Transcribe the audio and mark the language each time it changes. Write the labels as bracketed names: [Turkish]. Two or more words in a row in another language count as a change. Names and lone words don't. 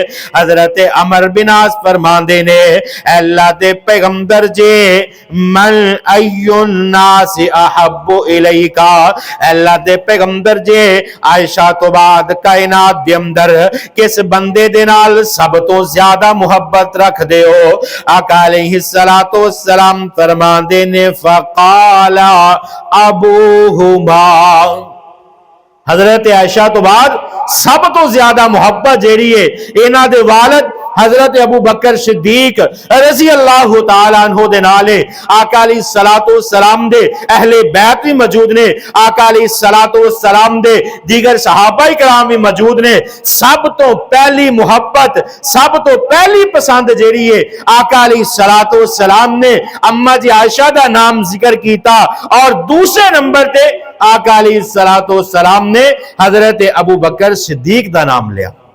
[Punjabi] حضرت عمرو بن عاص فرماندے نے اللہ دے پیغمبر جے [Arabic] من أي الناس أحب إليك [Punjabi] اللہ دے پیغمبر جے عائشہ تو بعد کائنات دے اندر کس بندے دے نال سب تو زیادہ محبت رکھ دے ہو. آقا [Arabic] عليه الصلاة والسلام [Punjabi] فرماندے نے [Arabic] فقال أبوهما [Punjabi] حضرت عائشہ تو بعد سب تو زیادہ محبت جیہڑی ہے اِنہاں دے والد حضرت ابو بکر صدیق [Arabic] رضي الله تعالى عنه [Punjabi] دے نال آقا [Arabic] عليه الصلاة والسلام [Punjabi] دے اہلِ بیت بھی موجود نے. آقا [Arabic] عليه الصلاة والسلام [Punjabi] دے دیگر صحابۂ کرام بھی موجود نے. سب تو پہلی محبت سب تو پہلی پسند جیہڑی ہے آقا [Arabic] عليه الصلاة والسلام [Punjabi] نے اماں جی عائشہ دا نام ذکر کیتا اور دوسرے نمبر تے آقا [Arabic] عليه الصلاة والسلام [Punjabi] نے حضرت ابو بکر صدیق دا نام لیا.